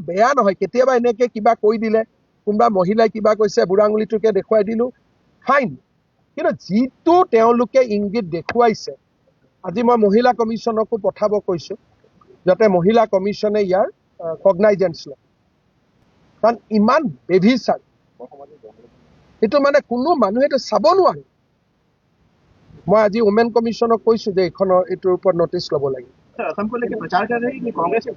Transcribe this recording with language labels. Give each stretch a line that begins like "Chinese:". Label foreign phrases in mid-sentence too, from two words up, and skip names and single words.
Assamese: বেয়া নহয় কেতিয়াবা এনেকে কিবা কৈ দিলে কোনোবা মহিলাই কিবা কৈছে বুঢ়া আঙুলিটোকে দেখুৱাই দিলো ফাইন কিন্তু যিটো তেওঁলোকে ইংগিত দেখুৱাইছে আজি মই মহিলা কমিশ্যনকো পঠাব কৈছো যাতে মহিলা কমিশ্যনে ইয়াৰ কগনাইজেন্স লয় কাৰণ ইমান বেভিচাৰ এইটো মানে কোনো মানুহে এইটো চাব নোৱাৰে মই আজি
English: women commissionক
Assamese: কৈছো যে এইটোৰ ওপৰত নটিচ ল'ব লাগিব
Hindi: असम को लेकर प्रचार कर रहे हैं कि कांग्रेस